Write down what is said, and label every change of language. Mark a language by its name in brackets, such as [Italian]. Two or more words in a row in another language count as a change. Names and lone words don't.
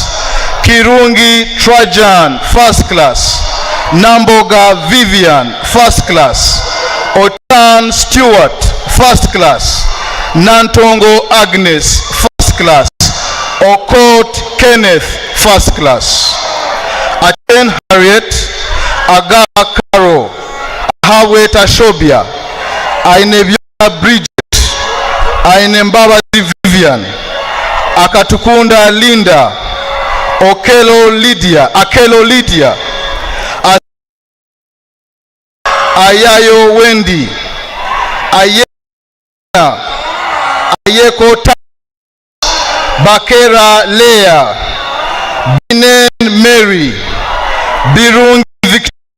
[English] Kirungi Trajan, first class. Namboga Vivian, first class. Otan Stewart, first class. Nantongo Agnes, first class. Okot Kenneth, first class. Achen Harriet, Agaba Caro, Hawet Ashobia, aine Byoya Bridget, aine Mbabazi Vivian, Akatukunda Linda, Akelo Lydia, Ayayo Wendy, Ayeko Bakera Leah, Binen Mary, Birungi Victor,